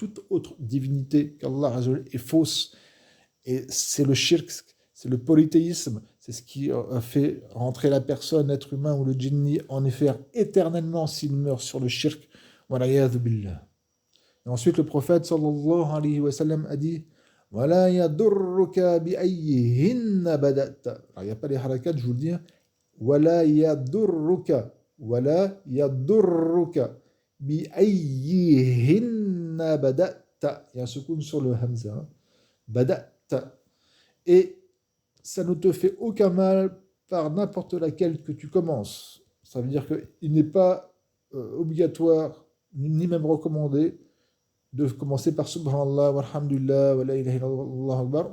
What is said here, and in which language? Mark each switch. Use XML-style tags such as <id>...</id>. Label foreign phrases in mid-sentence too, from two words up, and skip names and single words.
<fr>Toute autre divinité qu'</fr> <ar>الله عز وجل</ar> <fr>est fausse. Et c'est le shirk, c'est le polythéisme, c'est ce qui fait rentrer la personne, l'être humain ou le djinni, en enfer éternellement s'il meurt sur le shirk.</fr> <ar>والعياذ بالله.</ar> <fr>Et ensuite, le prophète</fr> <ar>صلى الله عليه وسلم</ar> <fr>a dit</fr> <ar>ولا يضرك بأيهن بدأت.</ar> <fr>Alors, il n'y a pas les harakat, je vous le dis.</fr> <ar>ولا يضرك. ولا يضرك بأيهن بدأت.</ar> <fr>Il y a un soukoun sur le hamza.</fr> <ar>Bada'ta.</ar> <fr>Et ça ne te fait aucun mal par n'importe laquelle que tu commences. Ça veut dire qu'il n'est pas obligatoire, ni même recommandé, de commencer par</fr> <ar>سبحان الله والحمد لله ولا إله إلا الله الله أكبر.</ar>